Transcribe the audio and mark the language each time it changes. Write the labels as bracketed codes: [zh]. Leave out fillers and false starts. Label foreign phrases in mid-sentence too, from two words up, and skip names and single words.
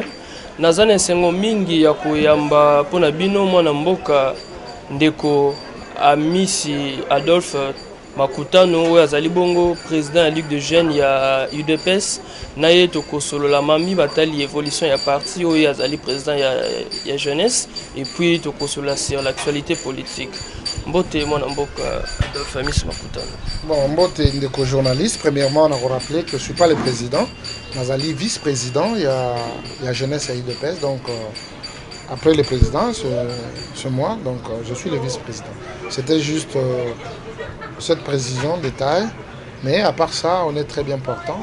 [ln] Nazana esengo mingi ya koyamba pona bino mwana mboka ndeko Amisi Adolphe Makutano oyo azali bongo président ya Ligue de Jeunes ya UDPS na ye tokosolola mami batali évolution ya parti oyo azali président ya [fr] jeunesse et puis [ln] tokosolola [fr] sur l'actualité politique. [ln] Mbote mwana mboka Adolphe Amisi Makutano. [fr] Bon, [ln] Mbote ndeko [fr] journaliste, premièrement on a rappelé que je ne suis pas le président, nazali vice-président il y a jeunesse à UDPS, donc après le président c'est moi, donc je suis le vice-président. C'était juste cette précision détail, mais à part ça, on est très bien portant.